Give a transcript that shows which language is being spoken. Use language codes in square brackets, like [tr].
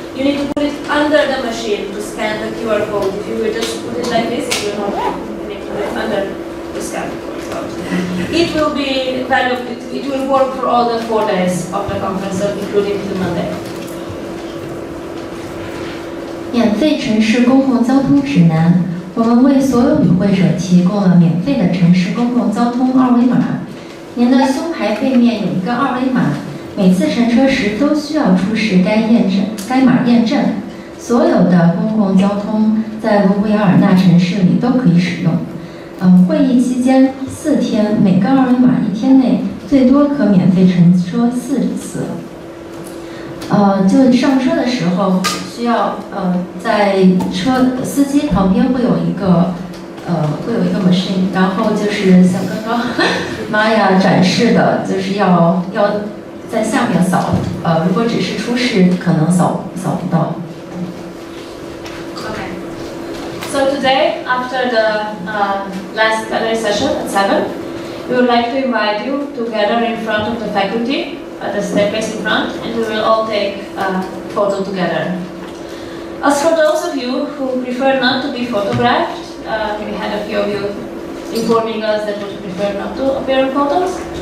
[en] You need to put it under the machine to scan the QR code. If you will just put it like this, it will not. You need to put it under the scan code. It will be valuable. It will work for all the 4 days of the conference, including the Monday. [zh] 免费城市公共交通指南，我们为所有与会者提供了免费的城市公共交通二维码。您的胸牌背面有一个二维码。每次乘车时都需要出示该码验证。所有的公共交通在卢布雅尔纳城市里都可以使用。会议期间4天，每个二维码1天内最多可免费乘车4次。就上车的时候需要在司机旁边会有一个 machine， 然后就是像刚刚玛雅展示的，就是要在下面扫，如果只是出示，可能扫不到。 [en] Okay. So today, after the last plenary session at 7, we would like to invite you to gather in front of the faculty at the staircase in front, and we will all take a photo together. As for those of you who prefer not to be photographed, we had a few of you informing us that would prefer not to appear in photos.